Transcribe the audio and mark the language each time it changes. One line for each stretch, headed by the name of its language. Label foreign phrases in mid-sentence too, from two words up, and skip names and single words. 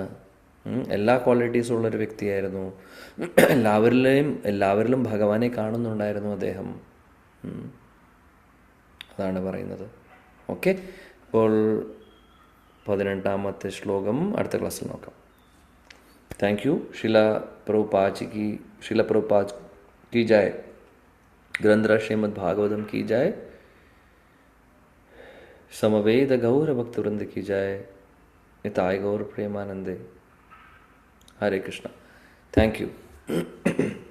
Malayalam: എല്ലാ ക്വാളിറ്റീസും ഉള്ളൊരു വ്യക്തിയായിരുന്നു. എല്ലാവരിലും ഭഗവാനെ കാണുന്നുണ്ടായിരുന്നു അദ്ദേഹം. അതാണ് പറയുന്നത്. ഓക്കെ, അപ്പോൾ 18ാമത്തെ ശ്ലോകം അടുത്ത ക്ലാസ്സിൽ നോക്കാം.
English: Thank you.
Hindi: ശില പ്രഭുപാദ് की जय. ग्रंथराज श्रीमद् भागवतम की जय. समवेद गौर भक्त वृंद की जय. निताय गौर प्रेमानंदे. हरे कृष्णा.
English: Thank you.